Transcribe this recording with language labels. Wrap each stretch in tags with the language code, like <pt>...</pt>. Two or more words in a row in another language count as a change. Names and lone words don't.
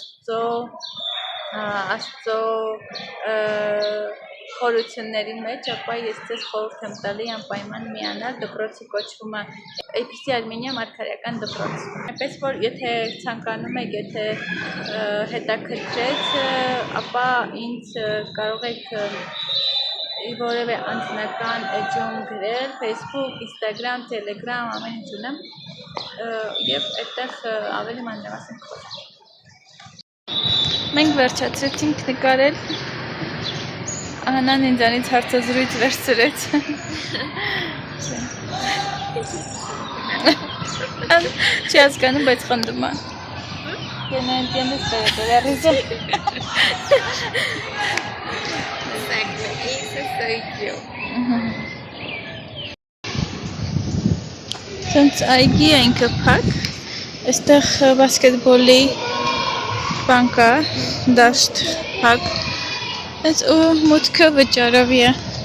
<hy>Աստծո խորությունների մեջ, ապա ես ձեզ խորհուրդ եմ տալի անպայման միանալ, դպրոցը կոչվում է Էփիսի Արմենիա մարգարեական դպրոց։ Այնպես որ եթե ցանկանում եք, եթե հետաքրքրեց, ապա ինձ կարող եք որևէ անձնական էջում գրել, Facebook, Instagram, Telegram, ամեն ինչ ունեմ և այդտեղ ավելի մանրամասն կխոսենք։ Մենք վերջացրեցինք նկարել, Անան ինձանից հարցազրույց վերցրեց։ Չի հասկանում, բայց խնդում է։</hy> <es>Que no entiendes, pero te da risa. Exacto, esa soy yo.</es> <hy>Սենց այգի է ինքը փակ, այստեղ բասկետբոլի բան կա, դաշտ փակ, այս ու մուտքը վճարովի է,</hy>